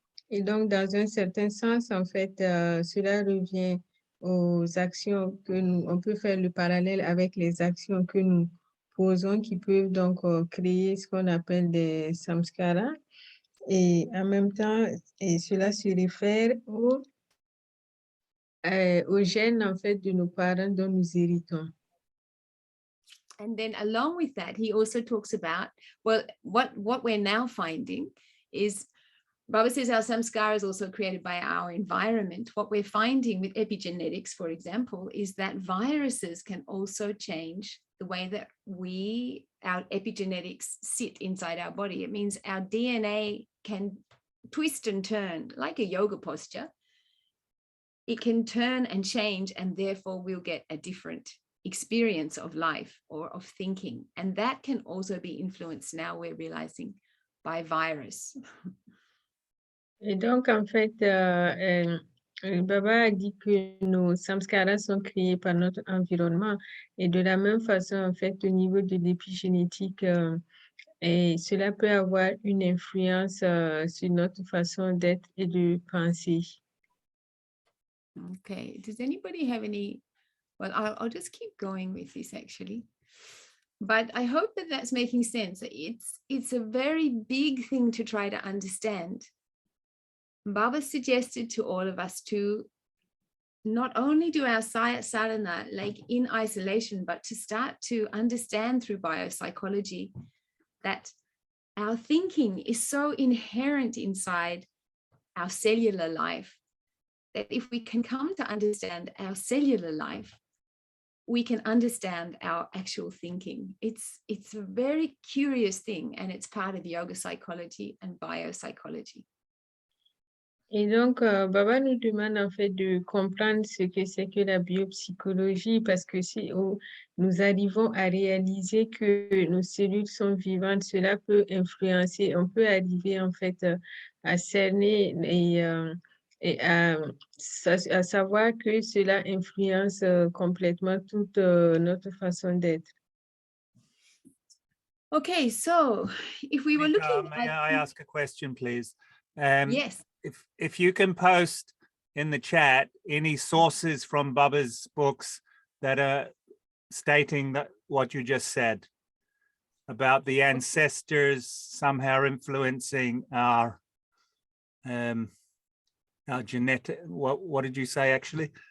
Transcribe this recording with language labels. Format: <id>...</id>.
<fr>Et donc, dans un certain sens, en fait, cela revient aux actions que on peut faire le parallèle avec les actions que nous posons qui peuvent donc créer ce qu'on appelle des samskaras. Et en même temps, et cela se réfère aux gènes, en fait, de nos parents dont nous héritons.</fr> <en>And then along with that, he also talks about, well, what we're now finding is, Baba says our samskara is also created by our environment. What we're finding with epigenetics, for example, is that viruses can also change the way that our epigenetics sit inside our body. It means our DNA can twist and turn like a yoga posture. It can turn and change, and therefore we'll get a different experience of life or of thinking. And that can also be influenced, now we're realizing, by virus.</en> <fr>Et donc, en fait, Baba a dit que nos samskaras sont créés par notre environnement. Et de la même façon, en fait, au niveau de l'épigénétique, et cela peut avoir une influence sur notre façon d'être et de penser.</fr> <en>Okay, does anybody have any? Well, I'll just keep going with this actually. But I hope that that's making sense. It's a very big thing to try to understand. Baba suggested to all of us to not only do our sadhana like in isolation, but to start to understand through biopsychology that our thinking is so inherent inside our cellular life that if we can come to understand our cellular life, we can understand our actual thinking. It's a very curious thing, and it's part of yoga psychology and biopsychology.</en> <fr>Et donc, Baba nous demande en fait de comprendre ce que c'est que la biopsychologie, parce que si nous arrivons à réaliser que nos cellules sont vivantes, cela peut influencer, on peut arriver en fait à cerner et à savoir que cela influence complètement toute notre façon d'être.</fr> <en>Okay, so if we were looking may at... I ask a question, please? Yes. If you can post in the chat any sources from Baba's books that are stating that what you just said about the ancestors somehow influencing our genetic, what did you say actually?</en>